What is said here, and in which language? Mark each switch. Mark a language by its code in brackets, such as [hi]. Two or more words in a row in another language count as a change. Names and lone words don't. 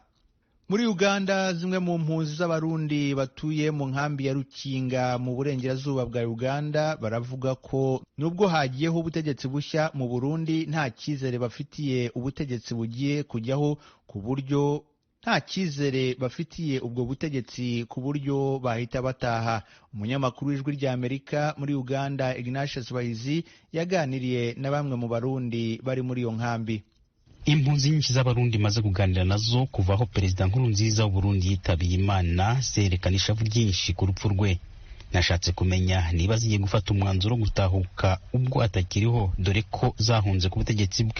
[rw] Muri Uganda, zimwe mu mpunzi z'abarundi batuye mu nkambi ya Rukinga mu burengerazuba bwa Uganda baravuga ko nubwo hagiyeho ubutegetsi bushya mu Burundi, nta cyizere bafitiye ubutegetsi bugiye kujyaho, ku buryo nta cyizere bafitiye ubwo butegetsi ku buryo bahita bataha. Umunyamakuru w'Ijwi ry'Amerika muri Uganda Ignatius Bahizi yaganiriye na bamwe mu Barundi bari muri iyo nkambi. Impunzi nyinshi z'Abarundi maze kuganira nazo kuva aho Perezida Nkurunziza w'Uburundi yitabiye Imana zerekana ishavu ryinshi ku rupfu rwe. Nashatse kumenya niba zigiye gufata umwanzuro wo gutahuka ubwo atakiriho, dore ko zahunze ku butegetsi bwe.